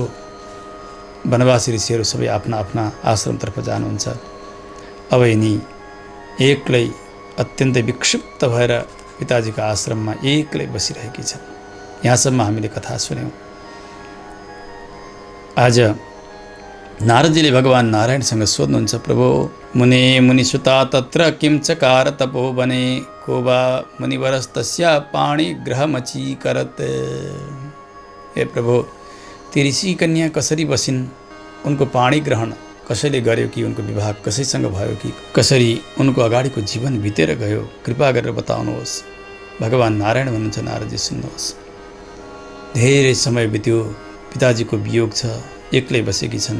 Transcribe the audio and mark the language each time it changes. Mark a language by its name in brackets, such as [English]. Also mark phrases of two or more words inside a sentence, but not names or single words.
[Nepali] वनवासी ऋषिहरू सबै आफ्ना आफ्ना आश्रमतर्फ जानुहुन्छ। अब यिनी एक्लै अत्यन्तै विक्षिप्त भएर पिताजीको आश्रममा एक्लै बसिरहेकी छन्। यहाँसम्म हामीले कथा सुन्यौँ। आज नारदजीले भगवान नारायणसँग सोध्नुहुन्छ, [Sanskrit] प्रभो मुने मुनिसुता तत्र किं चकार तपोवने को वा मुनिवरस्तस्या पाणिग्रहमचीकरत्। [Nepali] हे प्रभु, ती ऋषि कन्या कसरी बसिन्? उनको पाणी ग्रहण कसैले गर्यो कि उनको विवाह कसैसँग भयो कि कसरी उनको अगाडिको जीवन बितेर गयो? कृपा गरेर बताउनुहोस्। भगवान नारायण भन्नुहुन्छ, नारदजी सुन्नुहोस्। धेरै समय बित्यो, पिताजीको वियोग छ, एक्लै बसेकी छन्।